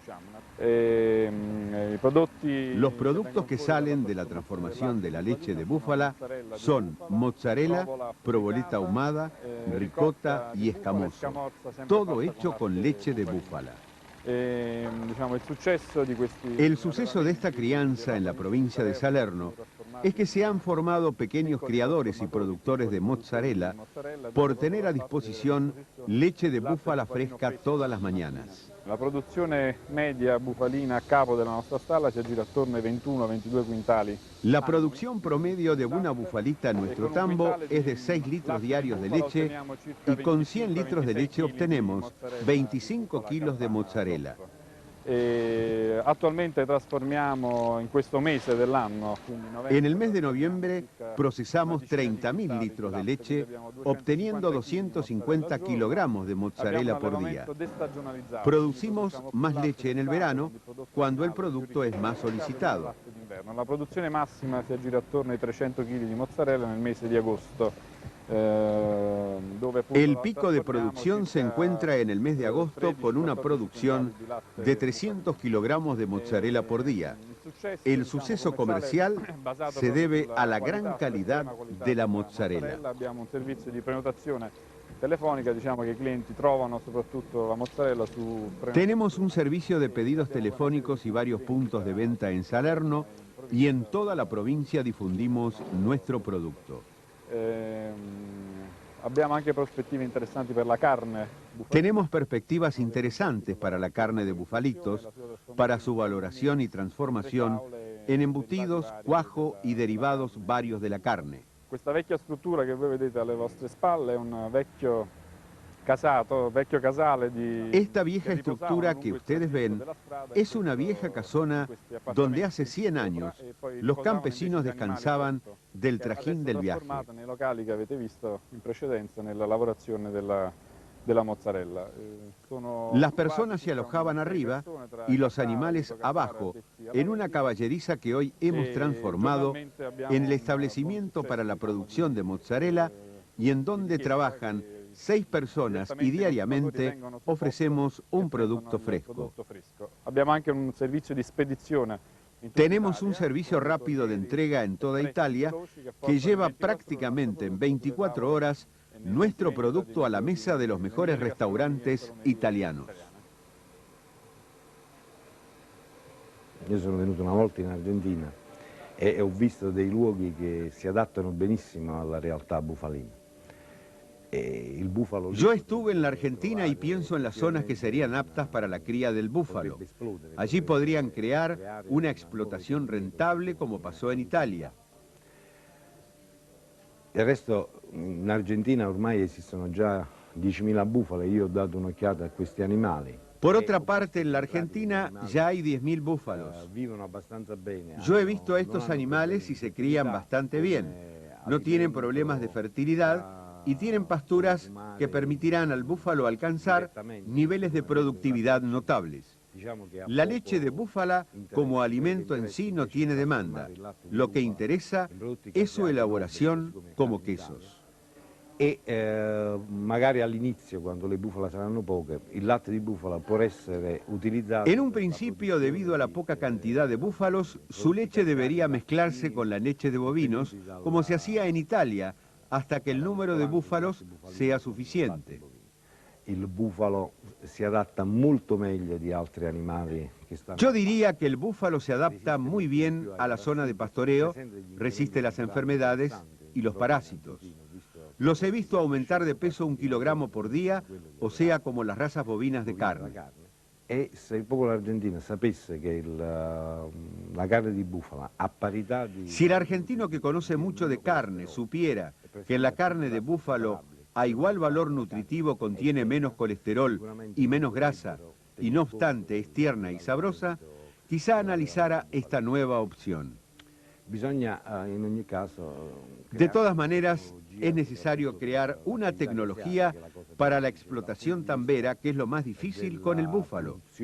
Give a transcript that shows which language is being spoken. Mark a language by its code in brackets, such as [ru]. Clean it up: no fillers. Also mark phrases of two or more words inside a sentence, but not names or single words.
[es] Los productos que salen de la transformación de la leche de búfala son mozzarella, provoleta ahumada, ricota y escamoso, todo hecho con leche de búfala. El suceso de esta crianza en la provincia de Salerno es que se han formado pequeños criadores y productores de mozzarella por tener a disposición leche de búfala fresca todas las mañanas. [it] La produzione media bufalina a capo della nostra stalla si aggira attorno ai 21-22 quintali. [es] La producción promedio de una bufalita en nuestro tambo es de 6 litros diarios de leche y con 100 litros de leche obtenemos 25 kilos de mozzarella. [it] Attualmente trasformiamo in questo mese dell'anno. [es] En el mes de noviembre procesamos 30.000 litros de leche, obteniendo 250 kilogramos de mozzarella por día. Producimos más leche en el verano, cuando el producto es más solicitado. [it] La produzione massima si aggira attorno ai 300 kg di mozzarella nel mese di agosto. [es] El pico de producción se encuentra en el mes de agosto con una producción de 300 kilogramos de mozzarella por día. El suceso comercial se debe a la gran calidad de la mozzarella. [it] Abbiamo un servizio di prenotazione telefonica, diciamo che i clienti trovano soprattutto la mozzarella su... [es] Tenemos un servicio de pedidos telefónicos y varios puntos de venta en Salerno y en toda la provincia difundimos nuestro producto. [it] Abbiamo anche prospettive interessanti per la carne. [es] Tenemos perspectivas interesantes para la carne de bufalitos, para su valoración y transformación en embutidos, cuajo y derivados varios de la carne. [it] Questa vecchia struttura che voi vedete alle vostre spalle è un vecchio casale di... [es] Esta vieja estructura que ustedes ven es una vieja casona donde hace 100 años los campesinos descansaban del trajín del viaje. [it] Nei locali che avete visto in precedenza nella lavorazione della mozzarella. [es] Las personas se alojaban arriba y los animales abajo, en una caballeriza que hoy hemos transformado en el establecimiento para la producción de mozzarella y en donde trabajan 6 personas y diariamente ofrecemos un producto fresco. Tenemos un servicio rápido de entrega en toda Italia que lleva prácticamente en 24 horas nuestro producto a la mesa de los mejores restaurantes italianos. [it] Io sono venuto una volta in Argentina e ho visto dei luoghi che si adattano benissimo alla realtà bufalina. [es] Yo estuve en la Argentina y pienso en las zonas que serían aptas para la cría del búfalo. Allí podrían crear una explotación rentable como pasó en Italia. [it] Del resto in Argentina ormai esistono già 10.000 bufale, io ho dato un'occhiata a questi animali. [es] Por otra parte, en la Argentina ya hay 10.000 búfalos. Yo he visto a estos animales y se crían bastante bien. No tienen problemas de fertilidad y tienen pasturas que permitirán al búfalo alcanzar niveles de productividad notables. La leche de búfala como alimento en sí no tiene demanda. Lo que interesa es su elaboración como quesos. [it] Magari all'inizio, quando le bufale saranno poche, il latte di bufala può essere utilizzato. [es] En un principio, debido a la poca cantidad de búfalos, su leche debería mezclarse con la leche de bovinos, como se hacía en Italia, hasta que el número de búfalos sea suficiente. [it] Il bufalo si adatta molto meglio di altri animali che stanno... [es] Yo diría que el búfalo se adapta muy bien a la zona de pastoreo, resiste las enfermedades y los parásitos. Los he visto aumentar de peso 1 kilogramo por día, o sea, como las razas bovinas de carne. [it] E se il popolo argentino sapesse che la carne di bufala a parità di... [es] Si el argentino que conoce mucho de carne supiera que la carne de búfalo a igual valor nutritivo contiene menos colesterol y menos grasa, y no obstante es tierna y sabrosa, quizá analizara esta nueva opción. De todas maneras, es necesario crear una tecnología para la explotación tambera, que es lo más difícil con el búfalo.